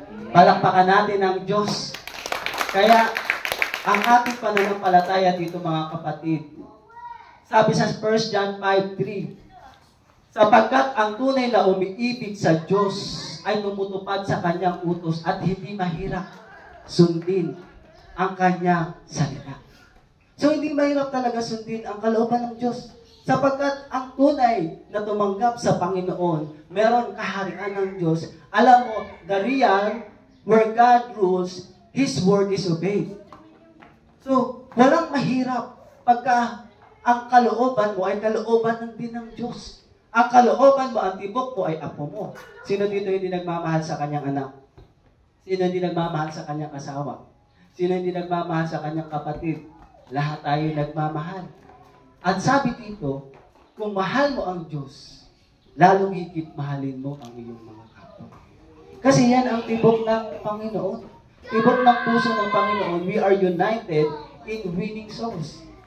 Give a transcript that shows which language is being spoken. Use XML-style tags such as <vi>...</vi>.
<tl>Palakpakan natin ang Diyos. Kaya, ang ating pananampalataya dito mga kapatid, sabi sa 1 John 5:3, sapagkat ang tunay na umiibig sa Diyos ay tumutupad sa kanyang utos at hindi mahirap sundin ang kanyang salita. So, hindi mahirap talaga sundin ang kalooban ng Diyos. Sapagkat ang tunay na tumanggap sa Panginoon, meron kaharian ng Diyos. Alam mo,</tl> <en>the realm where God rules, His word is obeyed.</en> <tl>So, walang mahirap pagka ang kalooban mo ay kalooban din ng Diyos. Ang kalooban mo, ang tibok mo ay apo mo. Sino dito hindi nagmamahal sa kanyang anak? Sino hindi nagmamahal sa kanyang asawa? Sino hindi nagmamahal sa kanyang kapatid? Lahat tayo nagmamahal. At sabi dito, kung mahal mo ang Diyos, lalong higit mahalin mo ang iyong mga kapwa. Kasi yan ang tibok ng Panginoon. Tibok ng puso ng Panginoon,</tl> <en>we are united in winning souls.</en>